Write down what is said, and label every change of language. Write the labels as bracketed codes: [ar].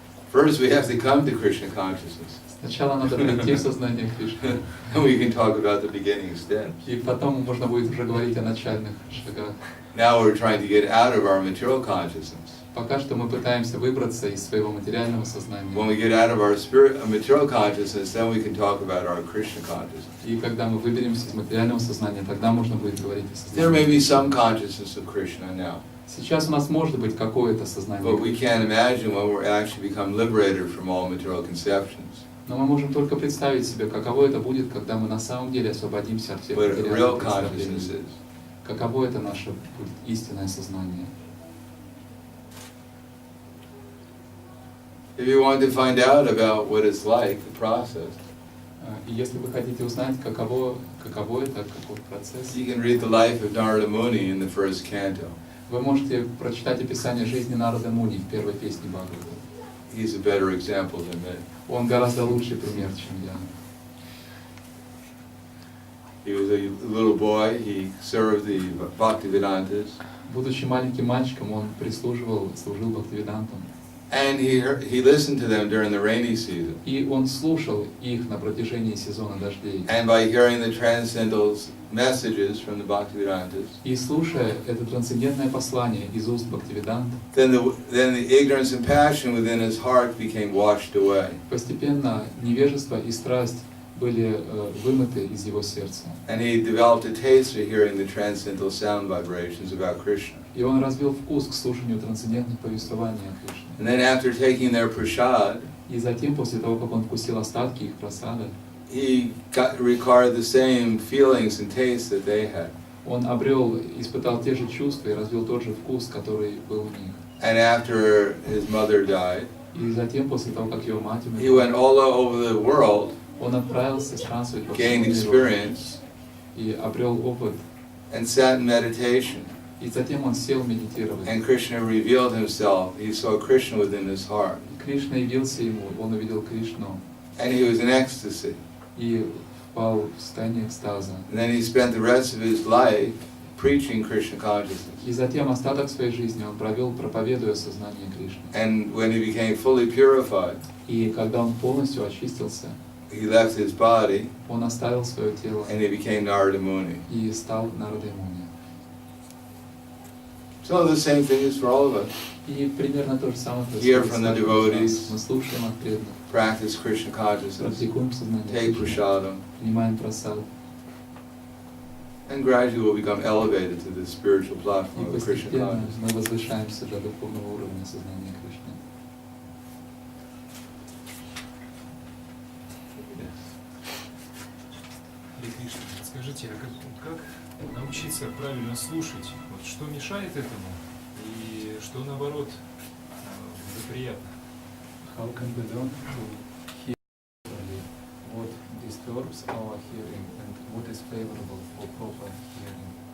[en] First, we have to come to Krishna consciousness, [ru] Сначала надо прийти в сознание Кришны, [en] and we can talk about the beginning steps. [ru] и потом можно будет уже говорить о начальных шагах. [en] Now we're trying to get out of our material consciousness. [ru] Пока что мы пытаемся выбраться из своего материального сознания. [en] When we get out of our material consciousness, then we can talk about our Krishna consciousness. [ru] И когда мы выберемся из материального сознания, тогда можно будет говорить о [en] There may [ru] сознании. [en] be some consciousness of Krishna now, [ru] Сейчас у нас может быть какое-то сознание, [en] but we can't imagine when we're actually become liberated from all material conceptions. [ru] но мы можем только представить себе, каково это будет, когда мы на самом деле освободимся от всех [en] What real [ru] материальных [en] consciousness [ru] представлений. [en] is. [ru] Каково это наше будет истинное сознание. [en] If you want to find out about what it's like, the process, [ru] И если вы хотите узнать, каково это, какой процесс, [en] you can read the life of Narada Muni in the first canto. [ru] вы можете прочитать описание жизни Нарады Муни в первой песне Бхагавата. [en] He's a better example than me. [ru] Он гораздо лучший пример, чем я. [en] He was a little boy, he served the Bhaktivedantas, [ru] Будучи маленьким мальчиком, он служил Бхактивидантам. [en] and he listened to them during the rainy season. [ru] И он слушал их на протяжении сезона дождей. [en] And by hearing the transcendental messages from the Bhaktivedantas, [ru] И слушая это трансцендентное послание из уст Бхактивидант, [en] then the ignorance and passion within his heart became washed away. [ru] постепенно невежество и страсть были вымыты из его сердца. [en] And he developed a taste for hearing the transcendental sound vibrations about Krishna. [ru] И он развил вкус к слушанию трансцендентных повествований о Кришне. [en] And then after taking their prasad, [ru] И затем, после того, как он вкусил остатки их просада, [en] he required the same feelings and tastes that they had. [ru] он испытал те же чувства и развил тот же вкус, который был у них. [en] And after his mother died, [ru] И затем, после того, как его мать [en] he went [ru] умерла, [en] all over the world, [ru] он отправился странствовать по всему [en] gained [ru] миру [en] experience, [ru] и обрел опыт. [en] and sat in meditation. [ru] И затем он сел медитировать. [en] And Krishna revealed himself. He saw Krishna within his heart. [ru] Кришна явился ему, он увидел Кришну [en] And he was in ecstasy. [ru] и впал в состояние экстаза. [en] And then he spent the rest of his life preaching Krishna consciousness. [ru] И затем остаток своей жизни он провел, проповедуя сознание Кришны. [en] And when he became fully purified, [ru] И когда он полностью очистился, [en] he left his body [ru] он оставил свое тело [en] and he became Narada Muni. [ru] и стал Нарадой Муни. [en] So the same thing is for all of us. [ru] И примерно то же самое [en] Hear [ru] происходит [en] from [ru] с [en] the [ru] каждым из [en] devotees. [ru] нас. Мы слушаем от преданных, [en] Practice Krishna consciousness, [ru] практикуем сознание [en] take [ru] Кришны, [en] prasadam, [ru] принимаем прасад. [en] and gradually we'll become elevated to the spiritual [ru] И [en] platform of Krishna [ru] постепенно [en] consciousness. [ru] мы возвышаемся до духовного уровня сознания Кришны. Харе Кришна, скажите, а как научиться правильно слушать? Вот что мешает этому и что наоборот благоприятно? [en] How can we learn to hear properly? What disturbs our hearing and what is favorable for proper hearing?